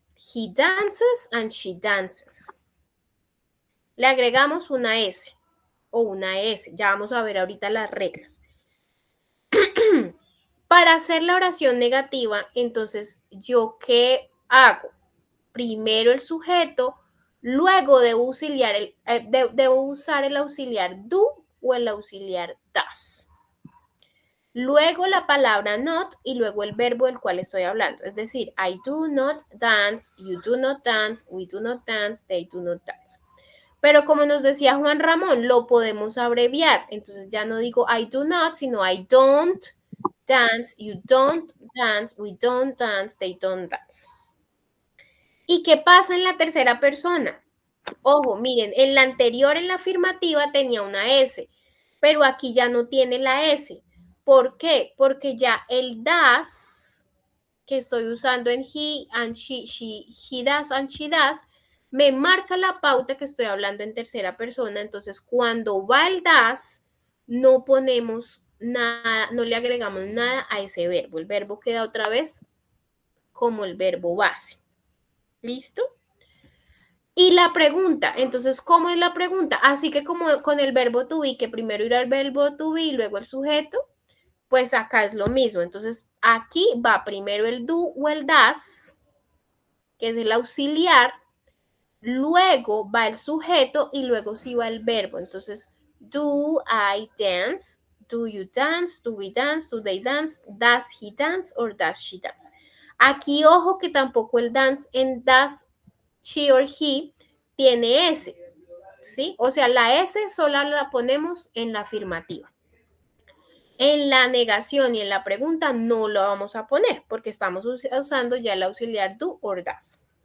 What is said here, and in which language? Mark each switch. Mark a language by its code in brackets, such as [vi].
[en] He dances and she dances. [es] Le agregamos una S o una S. Ya vamos a ver ahorita las reglas. Para hacer la oración negativa, entonces, ¿yo qué hago? Primero el sujeto, luego debo usar el auxiliar do o el auxiliar does. Luego la palabra not y luego el verbo del cual estoy hablando. Es decir, [en] I do not dance, you do not dance, we do not dance, they do not dance. [es] Pero como nos decía Juan Ramón, lo podemos abreviar. Entonces ya no digo [en] I do not, [es] sino [en] I don't dance, you don't dance, we don't dance, they don't dance. [es] ¿Y qué pasa en la tercera persona? Ojo, miren, en la anterior, en la afirmativa, tenía una S, pero aquí ya no tiene la S. ¿Por qué? Porque ya el does que estoy usando en [en] he and he does and she does, [es] me marca la pauta que estoy hablando en tercera persona. Entonces, cuando va el does, no ponemos nada, no le agregamos nada a ese verbo. El verbo queda otra vez como el verbo base. ¿Listo? Y la pregunta, entonces, ¿cómo es la pregunta? Así que como con el verbo to be, que primero irá el verbo to be y luego el sujeto, pues acá es lo mismo. Entonces, aquí va primero el do o el das, que es el auxiliar, luego va el sujeto y luego sí va el verbo. [en] Entonces, do I dance? Do you dance? Do we dance? Do they dance? Does he dance or does she dance? [es] Aquí, ojo que tampoco el dance en [en] does she or he [es] tiene S, ¿sí? O sea, la S solo la ponemos en la afirmativa. En la negación y en la pregunta no lo vamos a poner porque estamos usando ya el auxiliar [en] do or does.